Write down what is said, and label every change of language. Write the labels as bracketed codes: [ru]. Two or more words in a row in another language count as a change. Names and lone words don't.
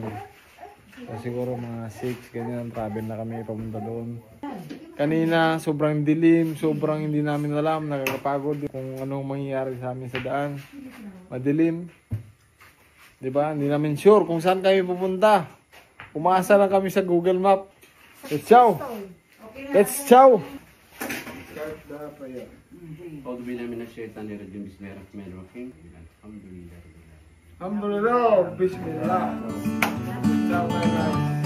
[tl] So siguro mga 6, ganyan, travel na kami papunta doon. Kanina, sobrang dilim, sobrang hindi namin alam, nakakapagod kung anong mangyayari sa amin sa daan. Madilim. Diba? Hindi namin sure kung saan kami pupunta. Umasa lang kami sa Google Map. [en] Let's ciao! Let's ciao! Start the prayer. [tl] Pag namin na share tanir yung bismillahirrahmanirrahim. [ar] Alhamdulillah. الحمد لله، بسم الله. [en] Ciao, bye bye.